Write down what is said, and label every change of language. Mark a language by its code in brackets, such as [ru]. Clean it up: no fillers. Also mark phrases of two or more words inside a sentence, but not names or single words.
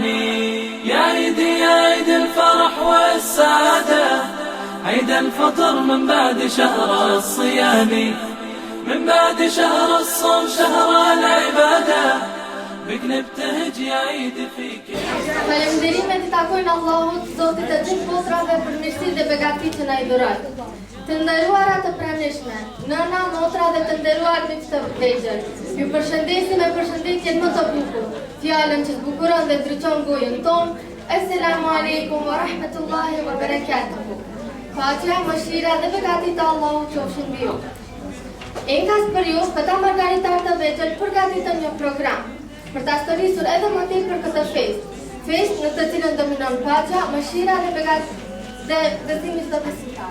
[ar] يا عيد يا عيد الفرح والسعادة، عيد الفطر من بعد شهر الصيام، من بعد شهر الصوم شهر العبادة، بك نبتهج يا عيد في كل عام. [sq] Falënderimet I takojnë Allahut, Zotit e gjithë botrave për mirësitë dhe begatitë që na I dhuroi. Të nderuara të pranishme, nëna, motra dhe të nderuar miq të vëllezër, ju përshëndesim me përshëndetjen më të bukur, fjalën që zbukuron dhe ndriçon gojën tonë. [ar] السلام عليكم ورحمة الله وبركاته. [sq] Paqja, mëshira dhe begatitë të Allahut qofshin mbi ju. Enkas për ju, këta margaritar të vegjël përgatitën një program për ta storisur edhe më tepër këtë festë në të cilën dominon paqja, mëshira dhe besimi çdo besimtar.